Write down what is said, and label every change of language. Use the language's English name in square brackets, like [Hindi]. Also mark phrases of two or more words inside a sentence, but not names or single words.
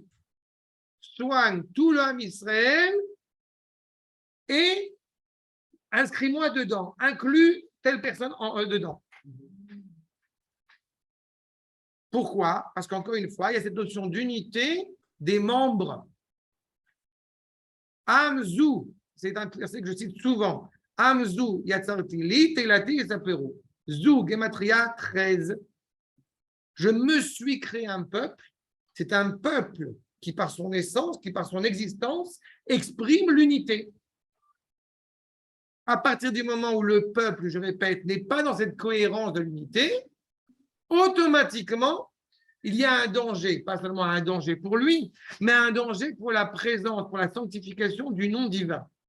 [French] Soigne tout l'homme Israël et inscris-moi dedans, inclus telle personne dedans. Pourquoi? Parce qu'encore une fois, il y a cette notion d'unité des membres. Amzou, c'est un verset que je cite souvent. [Hebrew] עם זו יצרתי לי תהלתי יספרו. [French] Zou, gematria 13. Je me suis créé un peuple. C'est un peuple qui, par son essence, qui, par son existence, exprime l'unité. À partir du moment où le peuple, je répète, n'est pas dans cette cohérence de l'unité, automatiquement, il y a un danger, pas seulement un danger pour lui, mais un danger pour la présence, pour la sanctification du nom divin.